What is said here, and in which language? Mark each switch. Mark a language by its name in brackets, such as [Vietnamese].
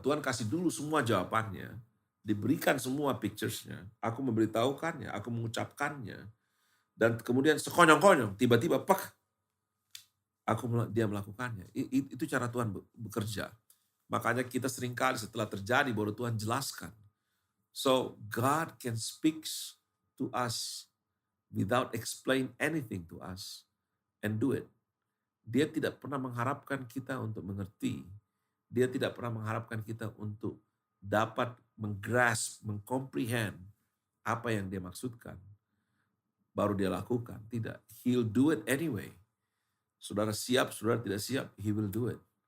[Indonesian] Tuhan kasih dulu semua jawabannya, diberikan semua pictures-nya. Aku memberitahukannya, aku mengucapkannya, dan kemudian sekonyong-konyong, tiba-tiba dia melakukannya. Itu cara Tuhan bekerja. Makanya kita seringkali setelah terjadi baru Tuhan jelaskan. [English] So God can speak to us without explain anything to us and do it. [Indonesian] Dia tidak pernah mengharapkan kita untuk mengerti. Dia tidak pernah mengharapkan kita untuk dapat menggrasp, mengcomprehend apa yang dia maksudkan. Baru dia lakukan. Tidak. [English] He'll do it anyway. [Indonesian] Saudara siap, saudara tidak siap, [English] he will do it.